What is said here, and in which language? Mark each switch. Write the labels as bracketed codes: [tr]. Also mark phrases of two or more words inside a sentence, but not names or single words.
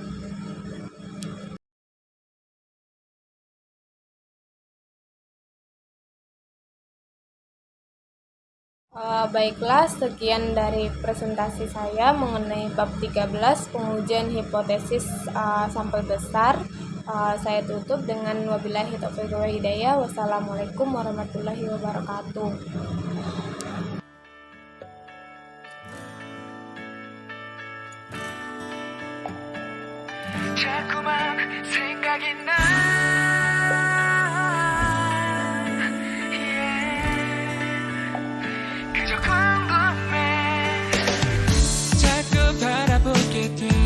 [id] Baiklah, sekian dari presentasi saya mengenai bab 13 pengujian hipotesis sampel besar. Saya tutup dengan [ar] وبالله التوفيق والهداية. والسلام عليكم ورحمة الله وبركاته. [ko] 자꾸만 생각이 나 그저 궁금해 자꾸 바라보게 돼